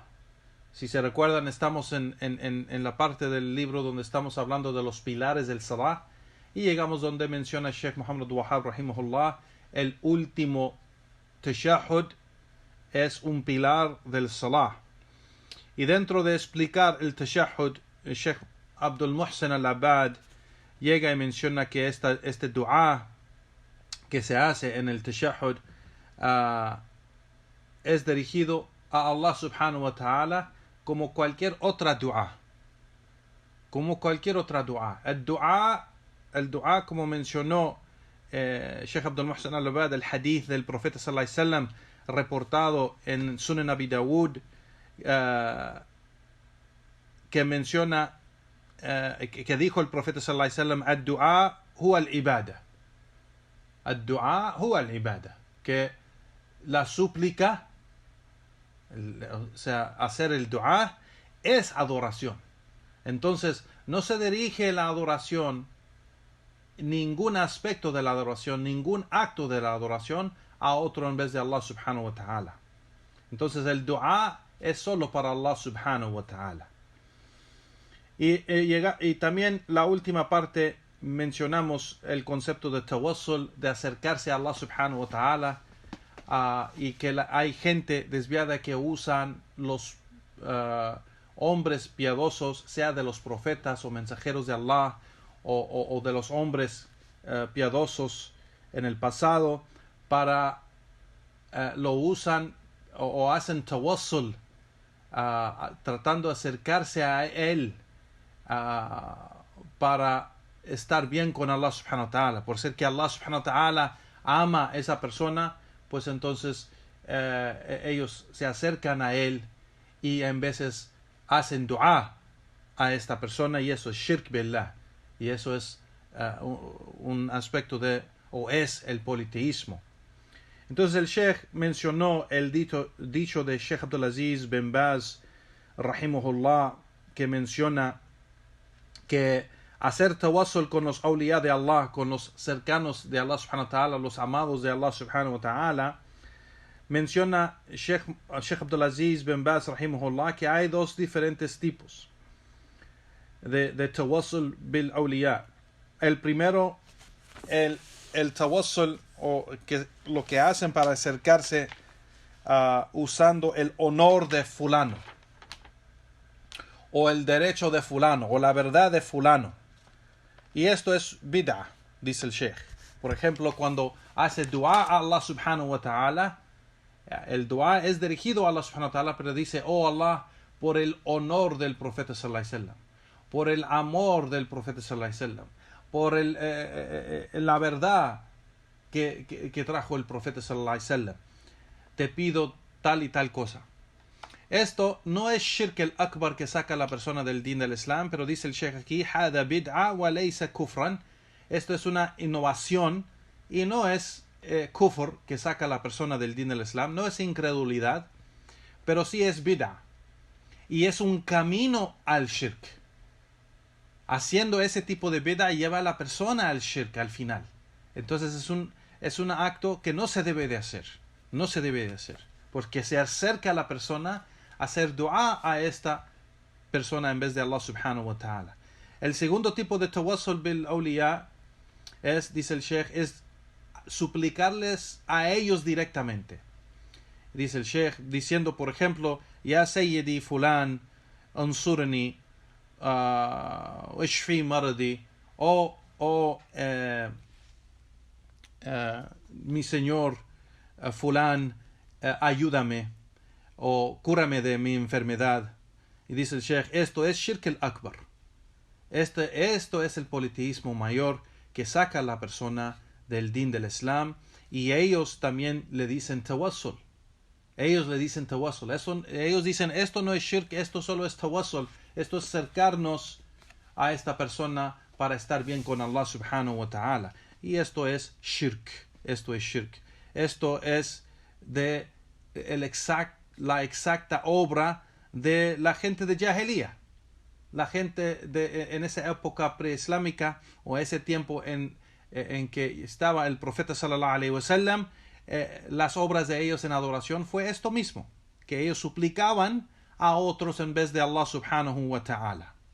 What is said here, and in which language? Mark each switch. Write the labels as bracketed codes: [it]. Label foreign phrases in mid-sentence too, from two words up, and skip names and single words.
[es] Si se recuerdan, estamos en la parte del libro donde estamos hablando de los pilares del salah, y llegamos donde menciona Sheikh Muhammad Wahab rahimahullah, el último tashahhud es un pilar del salah. Y dentro de explicar el tashahhud, el Sheikh Abdul Muhsin al-Abad llega y menciona que este dua que se hace en el tashahhud es dirigido a Allah [ar] سبحانه وتعالى [es] como cualquier otra dua. Como cualquier otra dua. El dua, como mencionó Sheikh Abdul Muhsin al-Abad, el hadith del profeta [ar] صلى الله عليه وسلم [es] reportado en Sunan Abi Dawud, que menciona que dijo el profeta [ar] صلى الله عليه وسلم: الدعاء هو العبادة. الدعاء هو العبادة. [es] Que la súplica, o sea, hacer el dua es adoración. Entonces, no se dirige la adoración, ningún aspecto de la adoración, ningún acto de la adoración a otro en vez de Allah [ar] سبحانه وتعالى. [es] Entonces, el dua es solo para Allah [ar] سبحانه وتعالى. [es] Y también la última parte mencionamos el concepto de tawassul, de acercarse a Allah subhanahu [ar] وتعالى, [es] y que hay gente desviada que usan los hombres piadosos, sea de los profetas o mensajeros de Allah, o de los hombres piadosos en el pasado, para lo usan o hacen tawassul, tratando de acercarse a él para estar bien con Allah [ar] سبحانه وتعالى. [es] Por ser que Allah [ar] سبحانه وتعالى [es] ama a esa persona, pues entonces ellos se acercan a él y en veces hacen dua a esta persona, y eso es [ar] شرك بالله, [es] y eso es un aspecto o es el politeísmo. Entonces el Sheikh mencionó el dicho de Sheikh Abdulaziz bin Baz rahimahullah, que menciona que hacer tawassul con los awliya de Allah, con los cercanos de Allah [ar] سبحانه وتعالى, [es] los amados de Allah [ar] سبحانه وتعالى, [es] menciona Sheikh Abdulaziz bin Baz rahimahullah que hay dos diferentes tipos de [ar] توسل بالأولياء. [es] El primero, el tawassul, o lo que hacen para acercarse usando el honor de fulano, o el derecho de fulano, o la verdad de fulano. Y esto es bid'ah, dice el Sheikh. Por ejemplo, cuando hace dua a Allah [ar] سبحانه وتعالى, [es] el dua es dirigido a Allah [ar] سبحانه وتعالى, [es] pero dice: oh Allah, por el honor del profeta [ar] صلى الله عليه وسلم, [es] por el amor del profeta [ar] صلى الله عليه وسلم, [es] por la verdad que trajo el profeta [ar] صلى الله عليه وسلم, [es] te pido tal y tal cosa. Esto no es [ar] شرك الأكبر [es] que saca a la persona del din del Islam, pero dice el Sheikh aquí: [ar] هذا بدعة وليس كفرا. [es] Esto es una innovación y no es kufr que saca a la persona del din del Islam, no es incredulidad, pero sí es bid'a, y es un camino al shirk. Haciendo ese tipo de bid'a lleva a la persona al shirk al final. Entonces es un acto que no se debe de hacer, porque se acerca a la persona a hacer dua a esta persona en vez de Allah [ar] سبحانه وتعالى. [es] El segundo tipo de [ar] توسل بالأولياء [es] es, dice el Sheikh, es suplicarles a ellos directamente. Dice el Sheikh, diciendo, por ejemplo: [ar] يا سيدي فلان انصرني اشف مرضي, [es] mi señor fulán, ayúdame o cúrame de mi enfermedad. Y dice el Sheikh, esto es [ar] شرك الأكبر. [es] Esto es el politeísmo mayor que saca a la persona del din del Islam, y ellos también le dicen tawassul. Ellos dicen: esto no es shirk, esto solo es tawassul, esto es acercarnos a esta persona para estar bien con Allah [ar] سبحانه وتعالى. [es] Y esto es shirk. Esto es de la exacta obra de la gente de Jahiliya. La gente en esa época preislámica, o ese tiempo en que estaba el profeta [ar] صلى الله عليه وسلم, [es] las obras de ellos en adoración fue esto mismo, que ellos suplicaban a otros en vez de Allah [ar] سبحانه وتعالى.